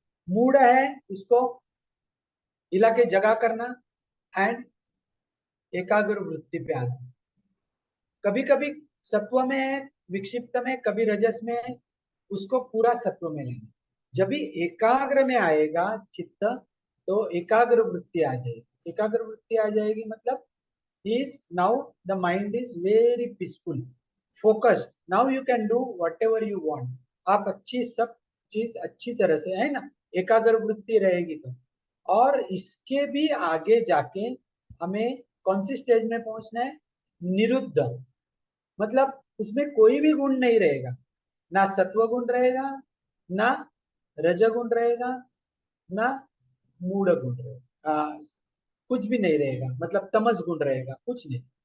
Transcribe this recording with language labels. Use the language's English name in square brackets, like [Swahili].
[Hindi] Mood है उसको हिला के जगा करना, एंड एकाग्र वृत्ति पे आना। कभी कभी सत्व में है, विक्षिप्त में, कभी रजस में है, उसको पूरा सत्व में लेना। जब भी एकाग्र में आएगा चित्त, तो एकाग्र वृत्ति आ जाएगी। एकाग्र वृत्ति आ जाएगी मतलब [English] is now the mind is very peaceful, focused, now you can do whatever you want। [Hindi] आप अच्छी सब चीज अच्छी तरह से, है ना, एकाग्र वृत्ति रहेगी तो। और इसके भी आगे जाके हमें कौन सी स्टेज में पहुंचना है, निरुद्ध, मतलब उसमें कोई भी गुण नहीं रहेगा, ना सत्व गुण रहेगा, ना रजगुण रहेगा, ना मूढ़ गुण रहेगा, कुछ भी नहीं रहेगा, मतलब तमस गुण रहेगा, कुछ नहीं।